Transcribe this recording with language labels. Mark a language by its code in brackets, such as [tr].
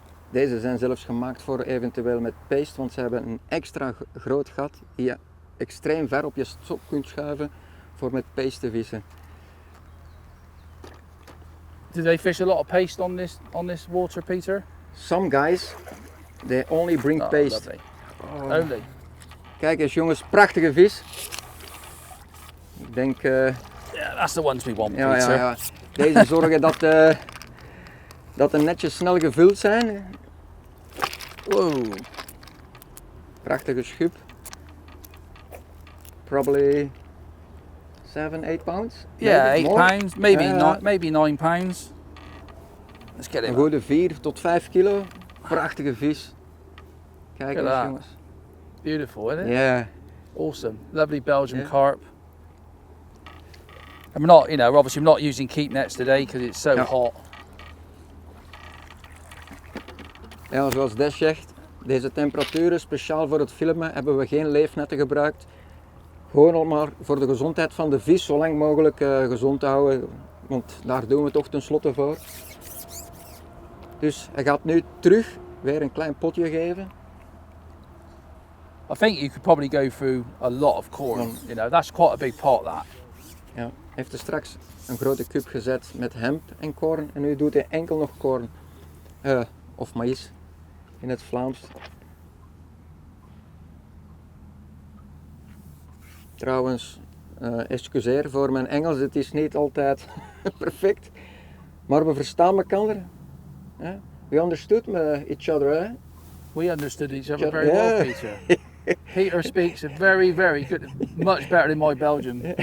[nl] Deze zijn zelfs gemaakt voor eventueel met paste, want ze hebben een extra groot gat die je extreem ver op je stok kunt schuiven voor met paste te vissen. [en] Do they fish a lot of paste on this water, Peter? Some guys, they only bring paste. Lovely. Only. [nl] Kijk eens jongens, prachtige vis. Ik denk... [en] Yeah, that's the ones we want, [nl] ja, [en] Peter. [nl] ja. Deze zorgen dat de netjes snel gevuld zijn. Wow. Prachtige schub. [en] Probably 7, 8 pounds? Yeah, 8 more? pounds, maybe 9 pounds. Let's get it. [nl] Een goede 4 tot 5 kilo. Prachtige vis. Kijk eens jongens. [en] Beautiful, isn't it? Yeah. Awesome. Lovely Belgian carp. And we're not, obviously we're not using keep nets today because it's so hot. [nl] Ja, zoals Des zegt, deze temperaturen, speciaal voor het filmen, hebben we geen leefnetten gebruikt. Gewoon al maar voor de gezondheid van de vis zo lang mogelijk gezond te houden, want daar doen we toch tenslotte voor. Dus hij gaat nu terug weer een klein potje geven. I think you could probably go through a lot of corn. That's quite a big pot, that. Ja, hij heeft er straks een grote kuip gezet met hemp en korn en nu doet hij enkel nog korn. Of maïs in het Vlaams. Trouwens, excuseer voor mijn Engels, het is niet altijd perfect, maar we verstaan elkaar. [en] We understood each other. Eh? We understood each other very well, Peter. Peter speaks a very, very good, much better than my Belgian.